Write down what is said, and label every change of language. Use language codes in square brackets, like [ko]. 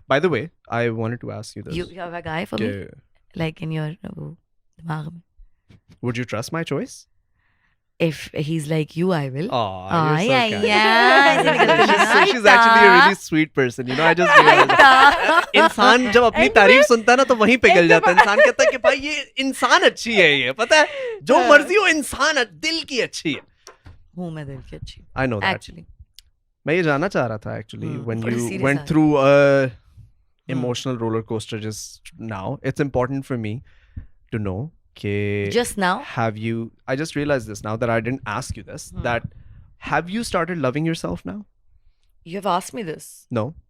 [en] By the way, I wanted to ask you this. You have a guy for me, Okay, like in your [hi] दिमाग में. [en] would you trust my choice? If he's like you, I will. Oh, you're so yeah, kind. yeah. She's actually a really sweet person. You know, I just realized that. [hi] इंसान जब अपनी तारीफ सुनता है ना तो वहीं पिघल जाता है. इंसान कहता है कि भाई ये इंसान अच्छी है, ये पता है जो मर्जी हो इंसान दिल की अच्छी है. हूँ मैं दिल की अच्छी. [en] I know that. Actually. [hi] मैं ये जानना चाह रहा था [en] actually when [hi] थोड़ी [en] you serious went [hi] uh [en] through a emotional roller coaster just now. It's important for me to know कि Just now. have you, I just realized this now that I didn't ask you this, that have you started loving yourself now? You have asked me this. No.